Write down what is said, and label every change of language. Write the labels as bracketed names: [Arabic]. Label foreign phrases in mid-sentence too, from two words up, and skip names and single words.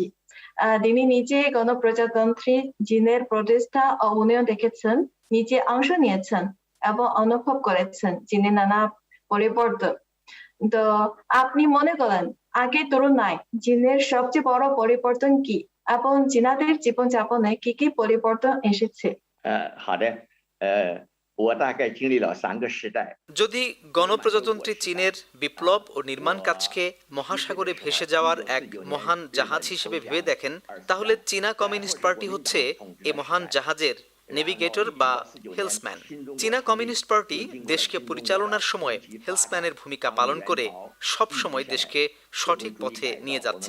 [Bangla] তিনি নিজে গণপ্রজাতন্ত্রী চীনের প্রতিষ্ঠা ও উন্নয়ন দেখেছেন, নিজে অংশ নিয়েছেন এবং অনুভব করেছেন চীনের নানা পরিবর্তন। তো আপনি মনে করেন আগের তুলনায় চীনের সবচেয়ে বড় পরিবর্তন কি, এবং চীনাদের জীবনযাপনে কি কি পরিবর্তন এসেছে? [Chinese] 好的，我大概经历了3个时代。 [Bangla] যদি গণপ্রজাতন্ত্রী চীনের বিপ্লব ও নির্মাণ কাজকে মহাসাগরে ভেসে যাওয়ার এক মহান জাহাজ হিসেবে ভেবে দেখেন, তাহলে চীনা কমিউনিস্ট পার্টি হচ্ছে এই মহান জাহাজের নেভিগেটর বা হেলসম্যান। চীনা কমিউনিস্ট পার্টি দেশকে পরিচালনার সময় হেলসম্যানের ভূমিকা পালন করে সব সময় দেশকে সঠিক পথে নিয়ে যাচ্ছেন।